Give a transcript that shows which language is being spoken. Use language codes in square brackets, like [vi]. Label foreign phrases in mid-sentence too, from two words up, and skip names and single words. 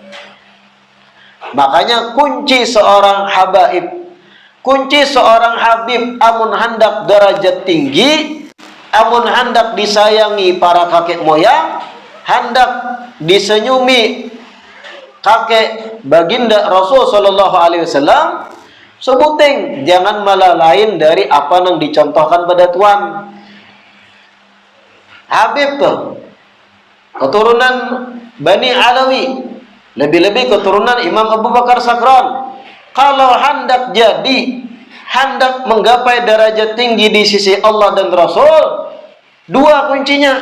[bjn] Makanya kunci seorang habaib, kunci seorang habib, amun hendak derajat tinggi, amun hendak disayangi para kakek moyang, hendak disenyumi kakek baginda Rasul [ar] sallallahu alaihi wasallam, [id] sebuting jangan malah lain dari apa yang dicontohkan pada Tuan. Habib tuh keturunan Bani Alawi, lebih-lebih keturunan Imam Abu Bakar Sakran. Kalau hendak jadi, hendak menggapai derajat tinggi di sisi Allah dan Rasul, dua kuncinya.